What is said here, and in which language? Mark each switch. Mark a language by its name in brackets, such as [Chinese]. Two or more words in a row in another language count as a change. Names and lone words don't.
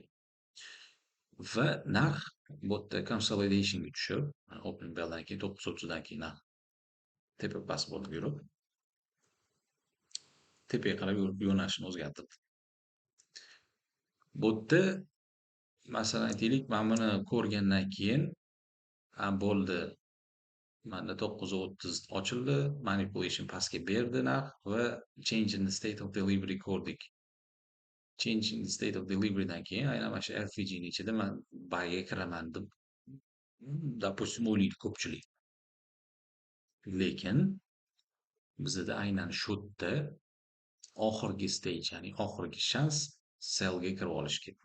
[Uzbek] Va narx bu yerda consolidationga tushib, [English] opening bell'dan [Uzbek] keyin 9:30 dan keyin narx tepa past bo'lib yurib, tepaga qarab yo'nalishini o'zgartirdi. Bu yerda masalan aytaylik, men buni ko'rgandan keyin bo'ldi. Manda 9:30 ochildi, manipulation pastga berdi narx va [English] change in the state of delivery [Uzbek] ko'rdik. [English] Change in the state of delivery [Uzbek] dan keyin aynan mana shu LFG ni ichida men buyga kiraman deb допустим o'ylaydi ko'pchilik. Lekin bizda aynan shu yerda oxirgi stage, ya'ni oxirgi shans sellga kirib olish kerak.